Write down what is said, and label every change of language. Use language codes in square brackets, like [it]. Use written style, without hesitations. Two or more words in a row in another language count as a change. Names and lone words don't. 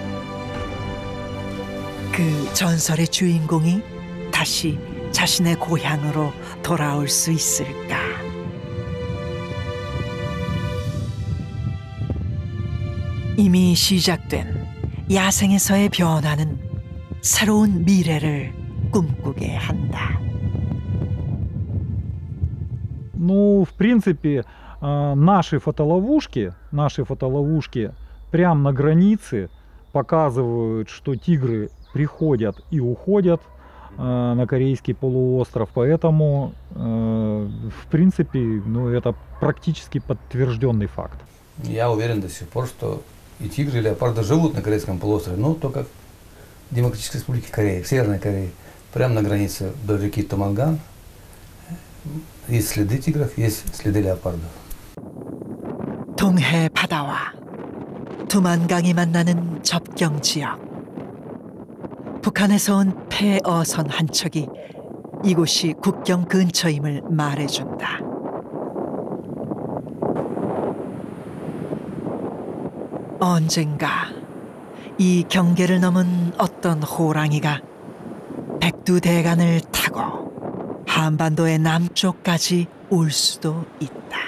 [ko] 그 전설의 주인공이 다시 자신의 고향으로 돌아올 수 있을까? 이미 시작된 야생에서의 변화는 새로운 미래를 꿈꾸게 한다. [ru] Ну, в принципе, наши фотоловушки прямо на границе показывают, что тигры приходят и уходят на Корейский полуостров, поэтому, в принципе, ну, это практически подтвержденный факт. Я уверен до сих пор, что и тигры, и леопарды живут на Корейском полуострове, но только в Демократической Республике Корея, в Северной Корее, прямо на границе до реки Туманган. Есть следы тигров, есть следы леопардов. [ko] 동해 바다와 두만강이 만나는 접경 지역. 북한에서 온 폐어선 한 척이 이곳이 국경 근처임을 말해준다. 언젠가 이 경계를 넘은 어떤 호랑이가 백두대간을 타고 한반도의 남쪽까지 올 수도 있다.